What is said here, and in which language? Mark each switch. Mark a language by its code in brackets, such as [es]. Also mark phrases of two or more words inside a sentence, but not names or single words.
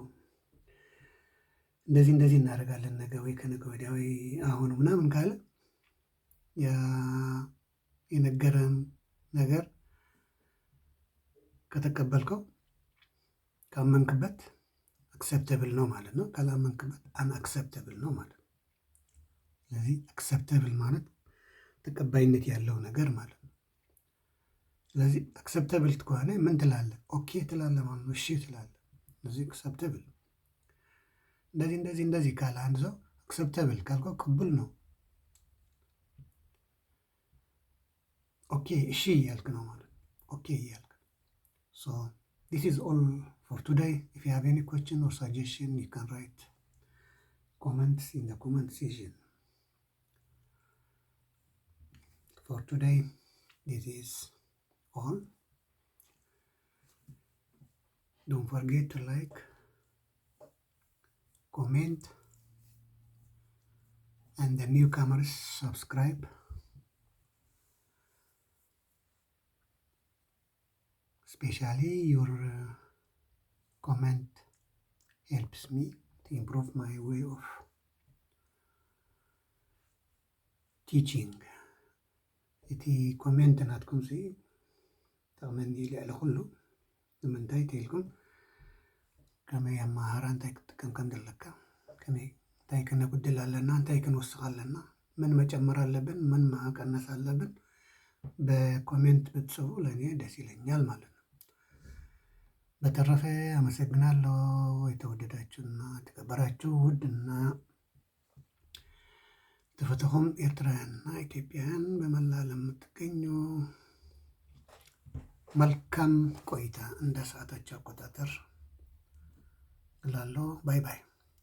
[am] እንደዚህ እናደርጋለን ነገ ወይ ከነገ ወዲያ ወይ አሁን ምናምን ካለ የነገረን ነገር ከተቀበልከው ካመንክበት አክሰፕተብል ነው ማለት ነው። ካላመንክበት አንአክሰፕተብል ነው ማለት ነው። ስለዚህ አክሰፕተብል ማለት ተቀባይነት ያለው ነገር ማለት ነው። ስለዚህ አክሰፕተብል ከሆነ ምን ትላለህ? ኦኬ ትላለህ ማለት ነው። እሺ ትላለህ። ስለዚህ አክሰፕተብል እንደዚህ ካለ አንድ ሰው አክሰፕተብል ካልከው ቅቡል ነው። ኦኬ እሺ እያልክ ነው ማለት ነው። ኦኬ እያልክ [en] So this is all for today. If you have any question or suggestion, you can write comments in the comment section. For today, this is all. Don't forget to like, comment, and the newcomers subscribe. Especially your comment helps me to improve my way of teaching. [ti] እቲ ኮሜንት ናትኩም ሲ ጠቕመኒ ልዕሊ ኩሉ ንምንታይ ተኢልኩም ከመይ ኣመሃህራ እንታይ ክትጥቀም ከም ዘለካ ከመይ እንታይ ክነጉድል ኣለና እንታይ ክንወስኽ ኣለና [am] ምን መጨመር አለብን ምን ማቀነስ አለብን በኮሜንት ብትጽፉ ለእኔ ደስ ይለኛል ማለት ነው። በተረፈ አመሰግናለሁ። የተወደዳችሁና የተከበራችሁ ውድና ተፈተኹም ኤርትራውያንና ኢትዮጵያውያን በመላ ዓለም የምትገኙ መልካም ቆይታ እንደ ሰዓታችሁ አቆጣጠር እላለሁ። ባይ ባይ።